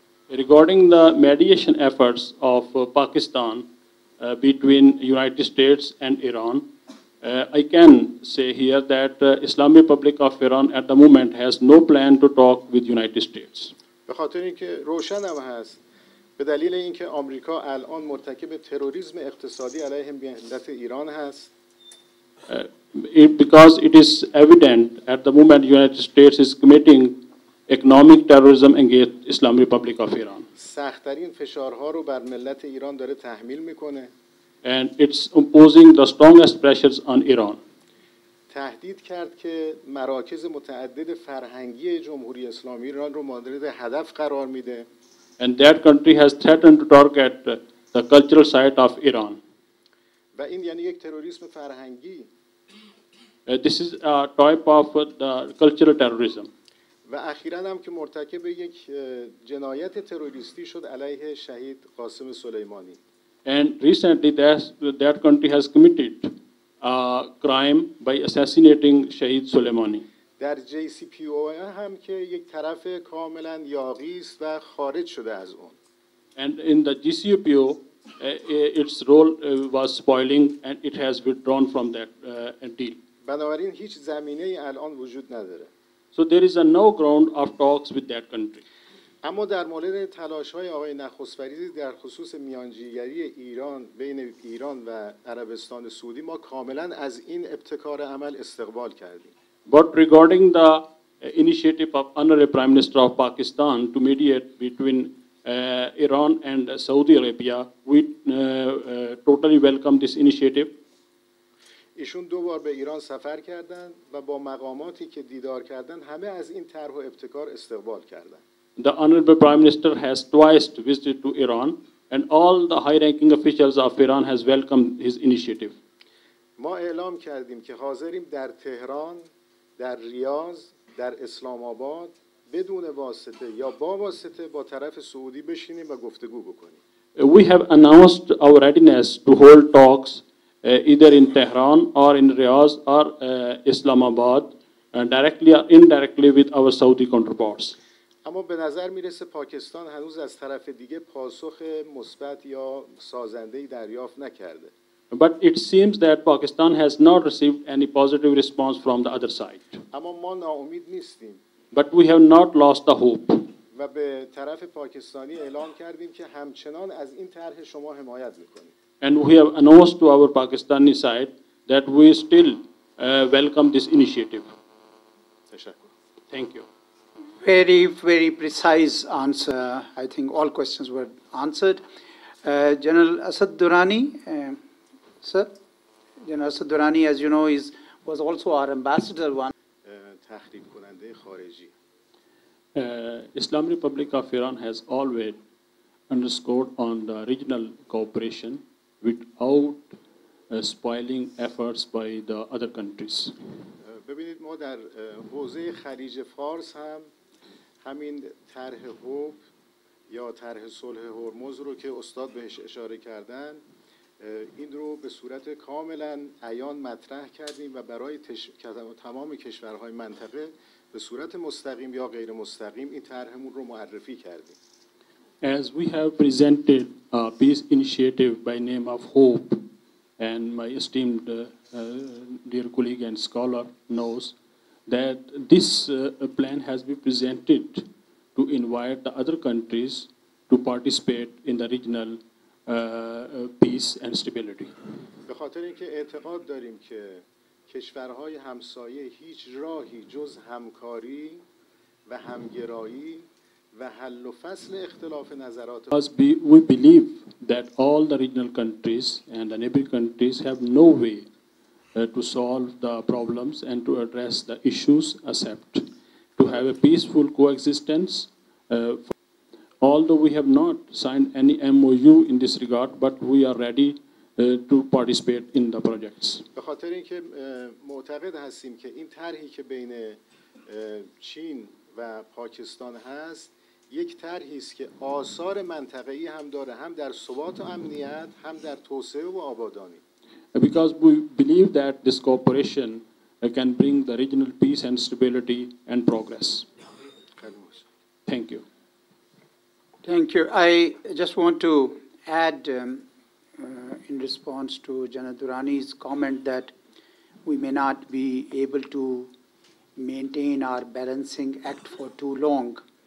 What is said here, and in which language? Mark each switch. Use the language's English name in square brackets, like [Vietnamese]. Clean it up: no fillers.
[English] Regarding the mediation efforts of Pakistan between United States and Iran, I can say here that Islamic Republic of Iran at the moment has no plan to talk with United States. [Persian] به خاطر اینکه روشن هم هست به دلیل اینکه آمریکا الان مرتکب تروریسم اقتصادی علیه ملت ایران هست. [English] Because it is evident at the moment United States is committing economic terrorism against Islamic Republic of Iran. [Persian] سخت‌ترین فشارها رو بر ملت ایران داره تحمیل میکنه. [English] And it's imposing the strongest pressures on Iran. [Persian] تهدید کرد که مراکز متعدد فرهنگی جمهوری اسلامی ایران رو مورد هدف قرار میده. [English] And that country has threatened to target the cultural site of Iran. [Persian] و این یعنی یک تروریسم فرهنگی. [English] This is a type of the cultural terrorism. [Persian] و اخیراً هم که مرتکب یک جنایت تروریستی شد علیه شهید قاسم سلیمانی. [English] And recently, that country has committed a crime by assassinating Shahid Soleimani. [Persian] در JCPOA هم که یک طرف کاملا یاغی است و خارج شده از اون. [English] And in the GCPO, its role was spoiling, and it has withdrawn from that deal. [Persian] بنابراین هیچ زمینه‌ای الان وجود نداره. [English] So there is no ground of talks with that country. [Persian] اما در مورد تلاش‌های آقای نخست وزیر در خصوص میانجیگری ایران بین ایران و عربستان سعودی ما کاملا از این ابتکار عمل استقبال کردیم. [English] But regarding the initiative of Honorable Prime Minister of Pakistan to mediate between Iran and Saudi Arabia, we totally welcome this initiative. [Persian] ایشون 2 بار به ایران سفر کردند و با مقاماتی که دیدار کردند همه از این طرح و ابتکار استقبال کردند. [English] The Honorable Prime Minister has twice visited to Iran, and all the high-ranking officials of Iran has welcomed his initiative. [Persian] ما اعلام کردیم که حاضریم در تهران، در ریاض، در اسلام آباد بدون واسطه یا با واسطه با طرف سعودی بشینیم و گفتگو بکنیم. [English] We have announced our readiness to hold talks either in Tehran or in Riyadh or Islamabad, directly or indirectly with our Saudi counterparts. [Persian] اما به نظر میرسه پاکستان هنوز از طرف دیگه پاسخ مثبت یا سازنده‌ای دریافت نکرده. [English] But it seems that Pakistan has not received any positive response from the other side. [Persian] اما ما ناامید نیستیم. [English] But we have not lost the hope. [Persian] و به طرف پاکستانی اعلام کردیم که همچنان از این طرح شما حمایت میکنیم. [English] And we have announced to our Pakistani side that we still welcome this initiative. [Persian] تشکر. [English] Thank you. Very, very precise answer. I think all questions were answered. General Asad Durrani, sir. General Asad Durrani, as you know, was also our ambassador once. [Persian] تخریب کننده خارجی. [English] Islamic Republic of Iran has always underscored on the regional cooperation without spoiling efforts by the other countries. [Persian] ببینید ما در حوزه خلیج فارس هم همین طرح حب یا طرح صلح هرمز رو که استاد بهش اشاره کردن این رو به صورت کاملا عیان مطرح کردیم و برای تمام کشورهای منطقه به صورت مستقیم یا غیر مستقیم این طرحمون رو معرفی کردیم. [English] As we have presented a peace initiative by name of Hope, and my esteemed dear colleague and scholar knows that this plan has been presented to invite the other countries to participate in the regional peace and stability. [Persian] به خاطر اینکه اعتقاد داریم که کشورهای همسایه هیچ راهی جز همکاری و همگرایی و حل و فصل اختلاف نظرات [English] Because we believe that all the regional countries and the neighboring countries have no way to solve the problems and to address the issues except to have a peaceful coexistence. Although we have not signed any MOU in this regard, but we are ready to participate in the projects. [Persian] به خاطر اینکه معتقد هستیم که این طرحی که بین چین و پاکستان هست یک طرحی است که آثار منطقه‌ای هم داره، هم در ثبات و امنیت، هم در توسعه و آبادانی. [English] Because we believe that this cooperation can bring the regional peace and stability and progress. Thank you. Thank you. I just want to add in response to General Durrani's comment that we may not be able to maintain our balancing act for too long.